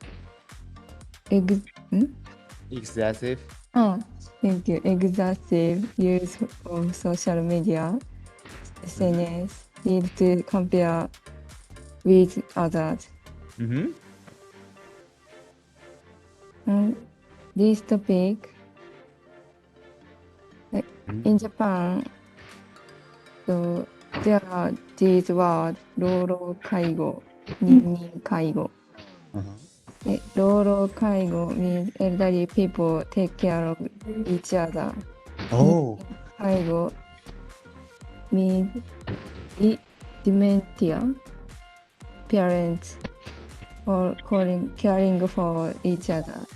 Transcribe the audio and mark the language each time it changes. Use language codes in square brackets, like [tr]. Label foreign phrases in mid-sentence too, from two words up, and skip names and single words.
[en] use of social media, SNS, lead to compare with others. And this topic, in Japan, so there are these words, [ja] 老老介護、認認介護. 老老介護 [en] means elderly people take care of each other. Oh. Kaigo means dementia, parents or caring for each other.